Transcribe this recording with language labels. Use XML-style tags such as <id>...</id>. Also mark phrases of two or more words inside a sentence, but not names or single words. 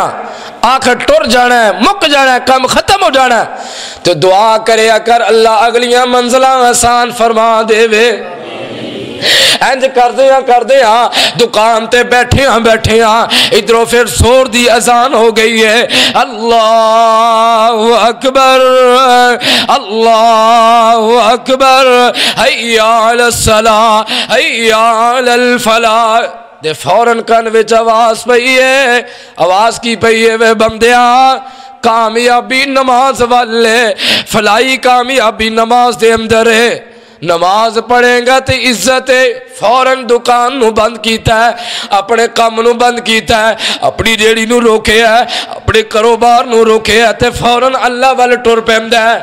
<pa>آخر ٹر جانا ہے، مک جانا ہے، کام ختم ہو جانا ہے. تو دعا کرے کر اللہ اگلیاں منزلاں آسان فرما دیوے. اینج کردے دکان تے بیٹھے ادھروں فیر زور دی اذان ہو گئی ہے.</pa> <ar>الله أكبر الله أكبر، حي على الصلاة حي على الفلاح.</ar> <pa>دے فوراً کن وچ آواز پئی ہے۔ آواز کی پئی ہے? وے بندیا، کامیابی نماز والے، فلاحی کامیابی نماز دے اندر ہے. نماز پڑھے گا تو عزت ہے. فوراً دکان نوں بند کیتا ہے، اپنے کام نوں بند کیتا ہے، اپنی ریڑھی نوں روکے ہے، اپنے کاروبار نوں روکے ہے، تے فوراً اللہ ول ٹر پیندا ہے.</pa>